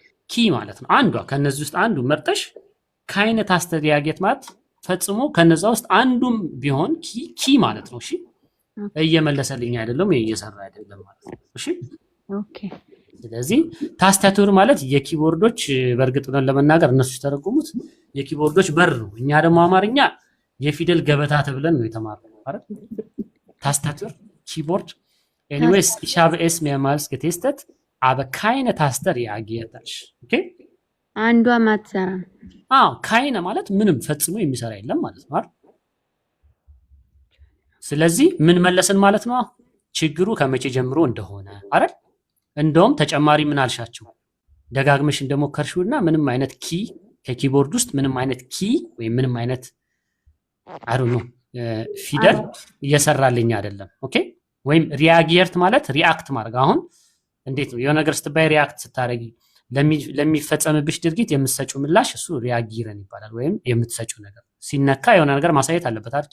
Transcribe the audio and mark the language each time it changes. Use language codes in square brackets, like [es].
[am] ኪ ማለት ነው። አንዷ ከነዚህ ውስጥ አንዱ መርጠሽ ካይነ ታስተ ሪያጌት ማለት ፈጽሞ ከነዛ ውስጥ አንዱም ቢሆን ኪ ማለት ነው። እሺ እየመለሰልኝ አይደለም እየሰራ አይደለም ማለት ነው። እሺ [en] ኦኬ። [am] ስለዚህ ታስታቱር ማለት የኪቦርዶች በእርግጥ ነው ለመናገር እነሱ ተረጉሙት የኪቦርዶች በር ነው። እኛ ደግሞ አማርኛ የፊደል ገበታ ተብለን ነው የተማርነው አይደል? [de] ታስታቱር ኪቦርድ። ኤኒዌይስ ich habe es mehrmals getestet aber keine Taste reagiert። ኦኬ [am] አንዷ ማትሰራ ካይነ ማለት ምንም ፈጽሞ የሚሰራ የለም ማለት ነው አይደል? ስለዚህ ምን መለስን ማለት ነው? ችግሩ ከመቼ ጀምሮ እንደሆነ አይደል? እንደውም ተጨማሪ ምን አልሻቸው ደጋግመሽ እንደሞከርሽውና ምንም አይነት ኪ ከኪቦርድ ውስጥ ምንም አይነት ኪ ወይም ምንም አይነት [en] አይ ዶንት ኖ [am] ፊደል እየሰራልኝ አይደለም። ኦኬ ወይም ሪያጊየርት ማለት ሪአክት ማድረግ። አሁን እንዴት ነው የሆነ ነገር ስትባይ ሪአክት ስታረጊ ለሚፈጸምብሽ ድርጊት የምትሰጪው ምላሽ እሱ ሪያጊረን ይባላል። ወይም የምትሰጪው ነገር ሲነካ የሆነ ነገር ማሳየት አለበት አይደል?